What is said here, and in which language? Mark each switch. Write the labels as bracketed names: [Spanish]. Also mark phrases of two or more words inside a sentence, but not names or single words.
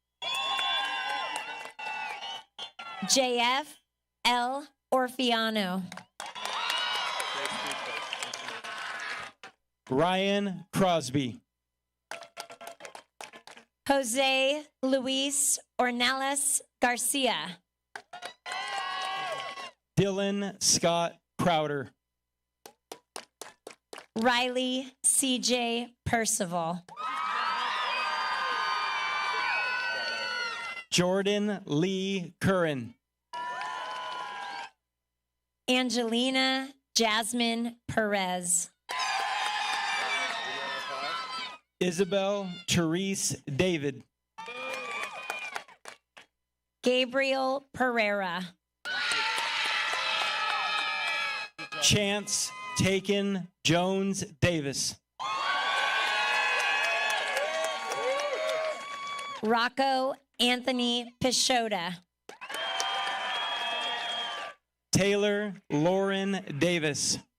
[English] JF L. Orfiano. Ryan Crosby. Jose Luis Ornelas Garcia. Dylan Scott Crowder. Riley CJ Percival. Jordan Lee Curran. Angelina Jasmine Perez. Isabel Therese David. Gabriel Pereira. Chance Taken Jones Davis. Rocco Anthony Pichota. Taylor Lauren Davis.